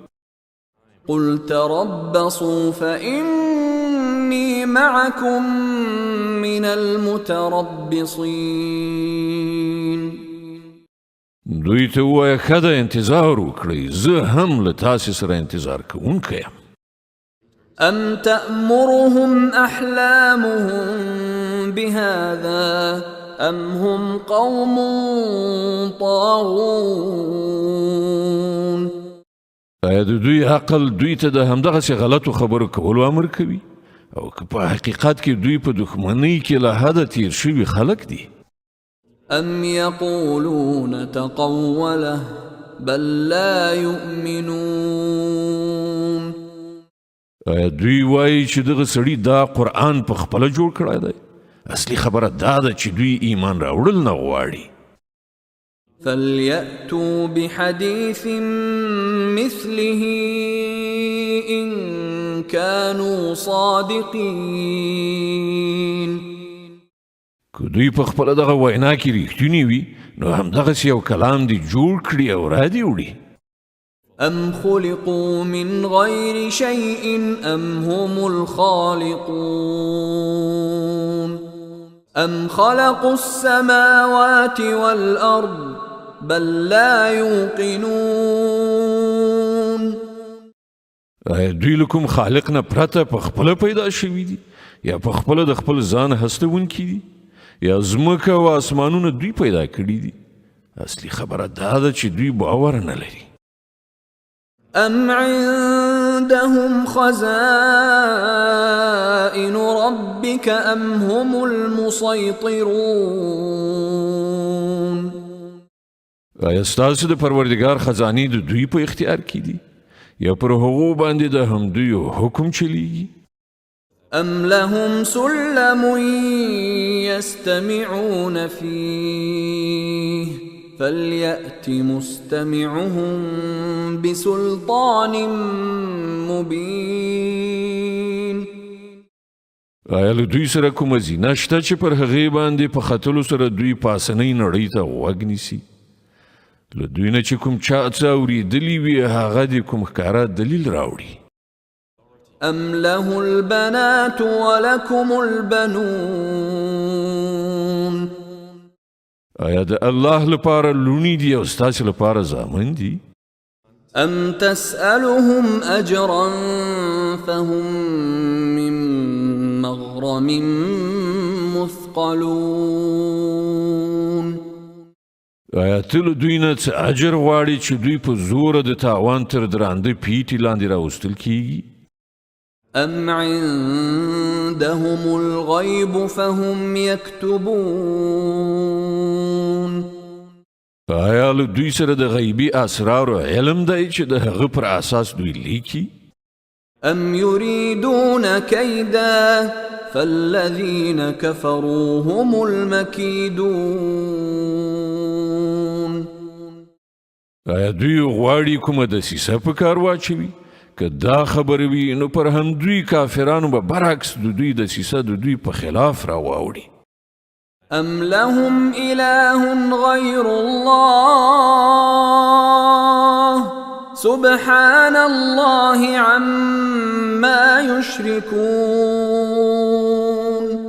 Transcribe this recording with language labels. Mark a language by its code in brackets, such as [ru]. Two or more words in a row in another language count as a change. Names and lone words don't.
[ar] قل تربصوا فإني معكم من المتربصين [ps] دوی ته ووایه ښه ده انتظار وکړئ زه هم له تاسې سره انتظار کوونکی یم [ar] أم تأمرهم أحلامهم بهذا أم هم قوم طاغون [ps] آیا د دوی عقل دوی ته د همدغسې غلطو خبرو کولو امر کوي او که په حقیقت کې دوی په دښمنۍ کې له حده تیر شوي خلک دي [ar] أم يقولون تقوله بل لا يؤمنون [ps] آیا دوی وایي چې دغه سړي دا قرآن په خپله جوړ کړی دی اصلي خبره دا ده چې دوی ایمان راوړل نه غواړي [ar] فليأتوا بحديث مثله إن كانوا صادقين [ps] که دوی په خپله دغه وینا کې ریښتوني وي نو همدغسې یو کلام دې جوړ کړي او را دې وړي [ar] أم خلقوا من غير شيء أم هم الخالقون أم خلقوا السماوات والأرض بل لا يوقنون [ps] آیا دوی له کوم خالق نه پرته په خپله پیدا شوي دي یا په خپل د خپل ځان هستونکي دي یا ځمکه او اسمانونه دوی پیدا کړي دي؟ اصلي خبره دا ده چې دوی باور نه لري. [ar] أم عندهم خزائن ربك أم هم المسيطرون؟ [ps] آیا ستاسو د پروردګار خزانې د دوی په اختیار کې دي یا پر هغو باندې د همدوی حکم چلیږي؟ [ar] أم لهم سلم يستمعون فيه فليأت مستمعهم بسلطان مبين. [ps] آیا له دوی سره کومه زینه شته چې پر هغې باندې په ختلو سره دوی پاسنۍ نړۍ ته غوږ نیسي؟ له دوی نه چې کوم چا څه اورېدلي وي هغه د کوم ښکاره دلیل راوړي. [ar] أم له البنات ولكم البنون؟ [ps] آیا د الله لپاره لونی دي او ستاسو لپاره زامن دي؟ [ar] أم تسألهم أجرا فهم من مغرم مثقلون؟ [ps] آیا ته له دوی نه څه اجر غواړي چې دوی په زوره د تاوان تر درانده پیټې لاندې راوستل کیږي؟ [ar] أم عندهم الغيب فهم يكتبون؟ [ps] آیا له دوی سره د غیبي اسرارو علم دی چې د هغه پر اساس دوی لیکي؟ [ar] أم يريدون كيدا فالذين كفروا هم المكيدون؟ [ps] آیا دوی غواړي کومه دسیسه په کار واچوي؟ که دا خبره وي نو پر همدوی کافرانو به برعکس د دوی دسیسه د دوی په خلاف راواوړي. [ar] أم لهم إله غير الله سبحان الله عما يشركون؟